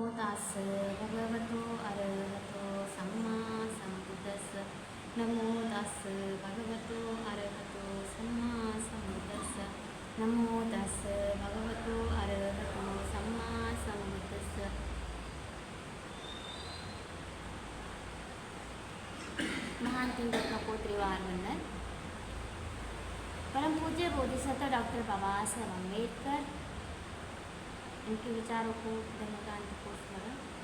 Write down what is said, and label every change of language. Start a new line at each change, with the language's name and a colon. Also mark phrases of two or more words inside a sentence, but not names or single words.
Pali: तास भगवतो अरहतो सम्मा सम्बुद्धस्स। नमो तास भगवतो अरहतो सम्मा सम्बुद्धस्स। नमो तास भगवतो अरहतो सम्मा सम्बुद्धस्स।
Hindi: महान चिंतक को त्रिवार वंदन। परम पूज्य बोधिसत्व डॉक्टर बाबा साहब अम्बेडकर, इनके विचारों को धन्यवाद को स्मरण।